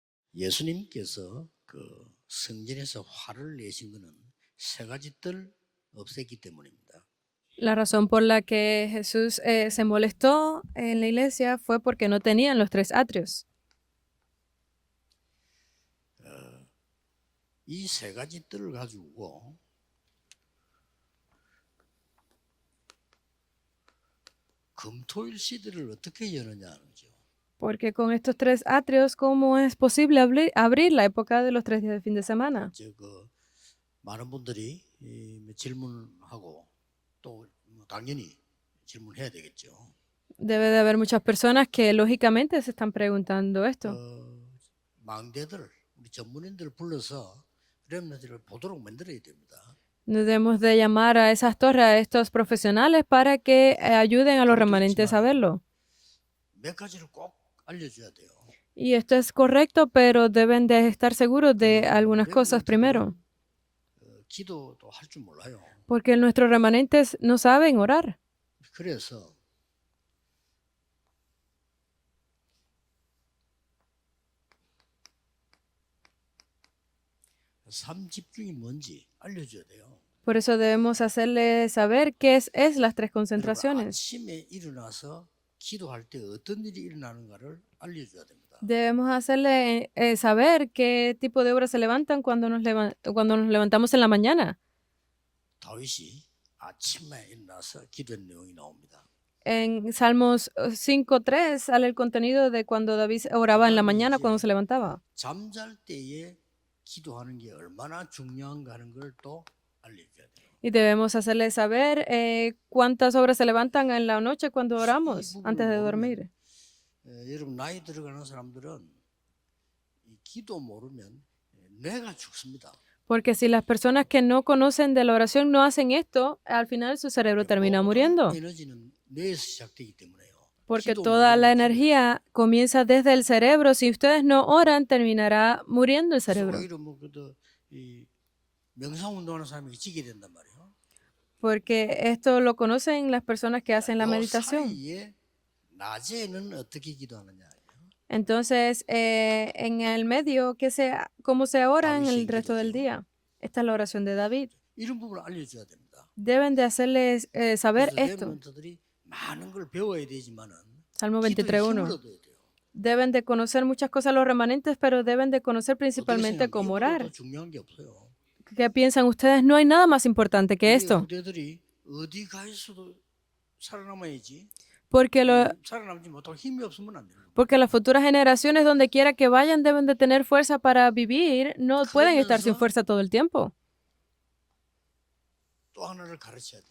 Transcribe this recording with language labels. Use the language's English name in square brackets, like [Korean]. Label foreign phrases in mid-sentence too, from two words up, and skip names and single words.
[Korean] 예수님께서 그 성전에서 화를 내신 것은 세 가지 뜰 없앴기 때문입니다. [Spanish] La razón por la que Jesús se molestó en la iglesia fue porque no tenían los tres atrios. [Korean] 이 세 가지 뜰을 가지고 금토일 시대를 어떻게 여느냐는 거죠. [Spanish] Porque con estos tres atrios, ¿cómo es posible abrir la época de los 3 días de fin de semana? [Korean] 그 많은 분들이 질문하고 또 당연히 질문해야 되겠죠. [Spanish] Debe de haber muchas personas que lógicamente se están preguntando esto. [Korean] 망대들, 우리 전문인들 불러서 렘넌트를 보도록 만들어야 됩니다. [Spanish] Debemos de llamar a esas torres, a estos profesionales, para que ayuden a los remanentes a verlo. [Korean] 몇 가지를 꼭 알려줘야 돼요. [Spanish] Y esto es correcto, pero deben de estar seguros de algunas cosas primero. [Korean] 기도도 할 줄 몰라요. [Spanish] Porque nuestros remanentes no saben orar. [Korean] 그래서 삶 집중이 뭔지 알려줘야 돼요. [Spanish] Por eso debemos hacerle saber qué es las tres concentraciones. [Korean] 아침에 일어나서 기도할 때 어떤 일이 일어나는가를 알려줘야 됩니다. [Spanish] Debemos hacerle saber qué tipo de obras se levantan cuando nos levantamos en la mañana. [Korean] 다윗이 아침에 일어나서 기도한 내용이 나옵니다. [Spanish] En Salmos 5:3 sale el contenido de cuando David oraba en la mañana cuando se levantaba. [Korean] 잠잘 때에 기도하는 게 얼마나 중요한가 하는 걸 또 알려줘야 돼요. [Spanish] Y debemos hacerle saber cuántas obras se levantan en la noche cuando oramos, antes de dormir. [Korean] 여러분 나이 들어가는 사람들은 이 기도 모르면 뇌가 죽습니다. [Spanish] Porque si las personas que no conocen de la oración no hacen esto, al final su cerebro termina muriendo. [Korean] 에너지는 뇌에서 시작되기 때문에요. [Spanish] Porque toda la energía comienza desde el cerebro. Si ustedes no oran, terminará muriendo el cerebro. [Korean] 오히려 뭐 이 명상 운동하는 사람이 지게 된단 말이에요. [Spanish] Porque esto lo conocen las personas que hacen la meditación. [Korean] 사이에 낮에는 어떻게 기도하느냐. [Spanish] Entonces, en el medio, ¿cómo se ora en el resto del día? Esta es la oración de David. [Korean] 이런 부분을 알려줘야 됩니다. [Spanish] Deben de hacerles saber [Korean] 그래서 [Spanish] esto. [Korean] 렘넌트들이 많은 걸 배워야 되지만은 Salmo 기도에 23:1. 힘을 얻어야 돼요. [Spanish] Deben de conocer muchas cosas los remanentes, pero deben de conocer principalmente [Korean] 어떻게 [Spanish] cómo [Korean] 생각해요? [Spanish] orar. [Korean] 이보다 더 중요한 게 없어요. [Spanish] ¿Qué piensan ustedes? No hay nada más importante que [Korean] 우리 [Spanish] esto. [Korean] 후대들이 어디 가 있어도 살아남아야지. [Spanish] Porque, [Korean] 살아남지 못하고 힘이 없으면 안 돼요. [Spanish] porque las futuras generaciones, donde quiera que vayan, deben de tener fuerza para vivir. No pueden estar sin fuerza todo el tiempo. [Korean] 또 하나를 가르쳐야 돼요.